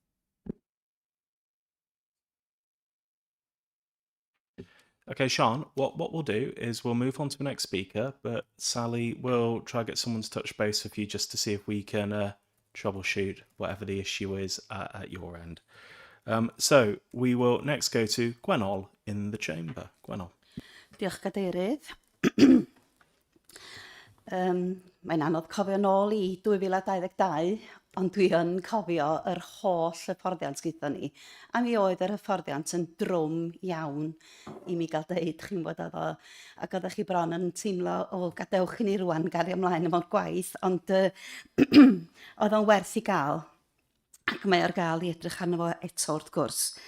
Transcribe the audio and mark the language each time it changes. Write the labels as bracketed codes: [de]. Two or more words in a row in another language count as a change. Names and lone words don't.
[en] Okay, Sean, what we'll do is we'll move on to the next speaker, but Sally will try to get someone to touch base with you just to see if we can troubleshoot whatever the issue is at your end. So we will next go to Gwenol in the chamber. Gwenol. [cy] Diolch Cadeirydd. Mae'n anodd cofio nôl i 2022, ond dwi yn cofio yr holl hyfforddiant gyda ni. A mi oedd yr hyfforddiant yn drwm iawn i mi gael deud, chi'n bod efo, ac oeddech chi bron yn teimlo, gadewch i ni rwan gario ymlaen efo'r gwaith, ond oedd o'n werth i gael, ac mae ar gael i edrych arno fo eto wrth gwrs.